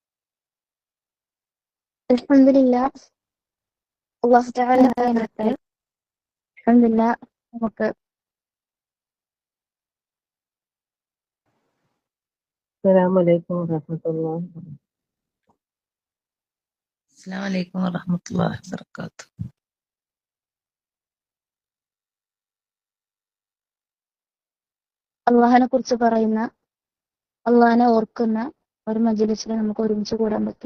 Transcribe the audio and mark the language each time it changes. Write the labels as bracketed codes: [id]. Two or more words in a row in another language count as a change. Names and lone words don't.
[ar] الحمد لله. الله تعالى الحمد لله. നമുക്ക് السلام عليكم ورحمة الله. السلام عليكم ورحمة الله وبركاته. [ml] അള്ളാഹിനെ കുറിച്ച് പറയുന്ന, അള്ളാഹിനെ ഓർക്കുന്ന ഒരു മജ്‌ലിസിൽ നമുക്ക് ഒരുമിച്ച് കൂടാൻ പറ്റി.